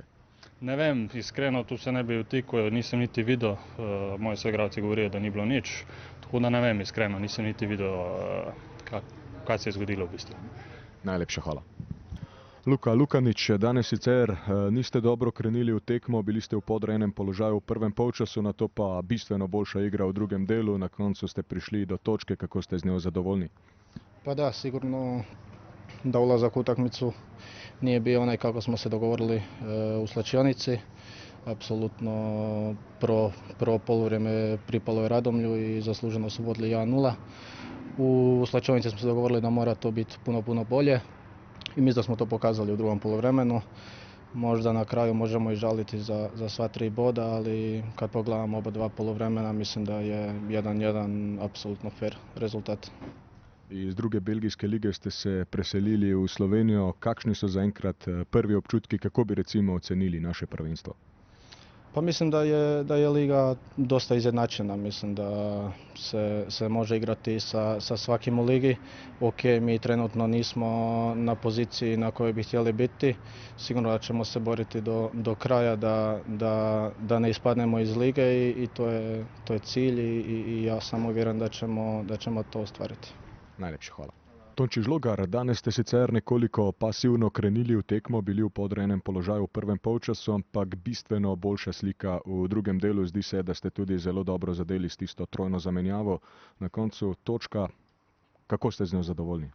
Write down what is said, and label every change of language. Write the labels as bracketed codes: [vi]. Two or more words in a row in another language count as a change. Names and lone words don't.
[sl] Ne vem, iskreno tu se ne bi vtikal, nisem niti videl, moji soigralci govorijo, da ni bilo nič, tako da ne vem, iskreno, nisem niti videl, kaj se je zgodilo v bistvu. Najlepša hvala. Luka Lukanič, danes sicer niste dobro krenili v tekmo, bili ste v podrejenem položaju v prvem polčasu, nato pa bistveno boljša igra v drugem delu, na koncu ste prišli do točke, kako ste z njo zadovoljni? [hr] Pa da, sigurno da ulazak u utakmicu nije bio onaj kako smo se dogovorili u slačionici. Apsolutno prvo poluvrijeme pripalo je Radomlju i zasluženo su vodili 1:0. U slačionici smo se dogovorili da mora to biti puno bolje i mislim da smo to pokazali u drugom poluvremenu. Možda na kraju možemo i žaliti za sva 3 boda, ali kad pogledamo oba 2 poluvremena mislim da je 1:1 apsolutno fair rezultat. [sl] Iz druge belgijske lige ste se preselili v Slovenijo. Kakšni so zaenkrat prvi občutki, kako bi recimo ocenili naše prvenstvo? [hr] Pa mislim da je liga dosta izjednačena, mislim da se može igrati sa svakim u ligi. Ok, mi trenutno nismo na poziciji na kojoj bi htjeli biti, sigurno da ćemo se boriti do kraja da ne ispadnemo iz lige i to je cilj i ja sam uvjeren da ćemo to ostvariti. [sl] Najlepša hvala. Tonči Žlogar, danes ste sicer nekoliko pasivno krenili v tekmo, bili v podrejenem položaju v prvem polčasu, ampak bistveno boljša slika v drugem delu. Zdi se, da ste tudi zelo dobro zadeli s tisto trojno zamenjavo. Na koncu točka, kako ste z njo zadovoljni?